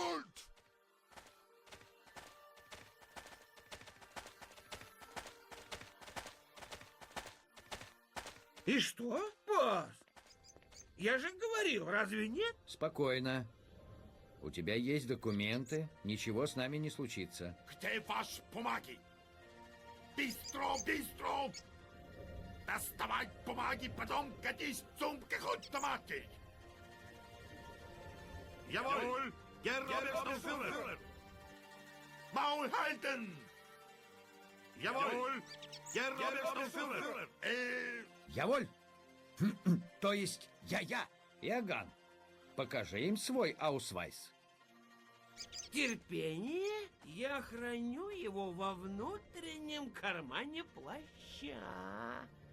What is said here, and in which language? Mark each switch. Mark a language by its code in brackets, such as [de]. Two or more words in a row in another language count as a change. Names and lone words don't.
[ru] И что, босс? Я же говорил, разве нет? Спокойно. У тебя есть документы, ничего с нами не случится. Где ваши бумаги? Бистро, бистро! Доставай бумаги, потом катись [de] zum Geldautomaten! Jawohl! Herr Oberstufenführer! Maul halten! Jawohl! Herr Oberstufenführer! [ru] Яволь? То есть я. Иоганн, покажи им свой аусвайс. Терпение, я храню его во внутреннем кармане плаща.